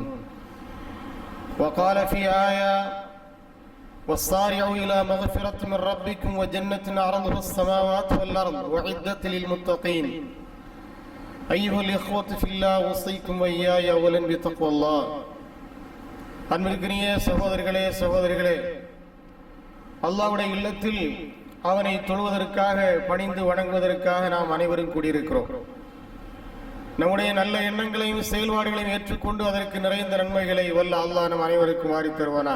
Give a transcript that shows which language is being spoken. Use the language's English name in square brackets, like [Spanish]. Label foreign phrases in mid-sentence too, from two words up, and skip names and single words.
[Arabic] وقال في آية والصارعوا إلى مغفرة من ربكم وجنة عرضها السماوات والأرض وعدت للمتقين. أيها الإخوة في الله أوصيكم وإياي أولا بتقوى الله. [Tamil] அன்பிற்கினிய சகோதரர்களே சகோதரிகளே, அல்லாஹ்வுடைய இல்லத்தில் அவனை தொழுவதற்காக பணிந்து வணங்குவதற்காக நாம் அனைவரும் கூடியிருக்கிறோம். நம்முடைய நல்ல எண்ணங்களையும் செயல்பாடுகளையும் ஏற்றுக்கொண்டு அதற்கு நிறைந்த நன்மைகளை வல்ல அல்லாஹ் நம் அனைவருக்கும் வாரி தருவானாக.